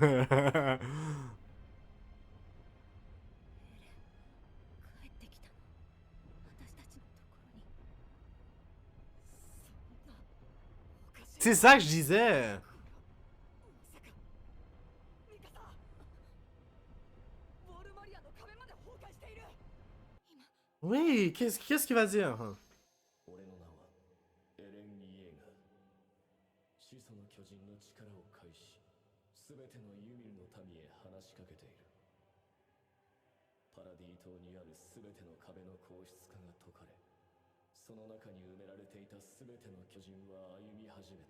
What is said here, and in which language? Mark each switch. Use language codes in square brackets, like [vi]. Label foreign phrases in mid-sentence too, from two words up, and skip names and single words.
[fr] C'est ça que je disais. Oui, qu'est-ce qu'il va dire? [ja] 俺の名はエレン・イエーガー。始祖の巨人の力を介し、すべてのユミルの民へ話しかけている。パラディ島にあるすべての壁の硬質化が解かれ、その中に埋められていたすべての巨人は歩み始めた。